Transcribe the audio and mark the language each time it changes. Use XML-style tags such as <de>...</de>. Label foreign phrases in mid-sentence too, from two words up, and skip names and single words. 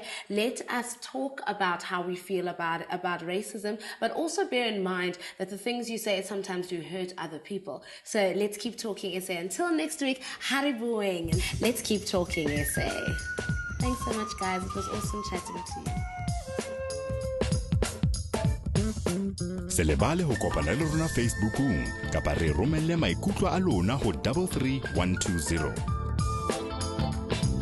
<en>Let us talk about how we feel about racism, but also bear in mind that the things you say sometimes do hurt other people. So let's keep talking SA. Until next week, hariboing, and let's keep talking SA. Thanks so much, guys. It was awesome chatting to you.</en> <st>Se lebale ho kopana le rona Facebookong kapa re romelle maikutlo a lona ho 33120.</st>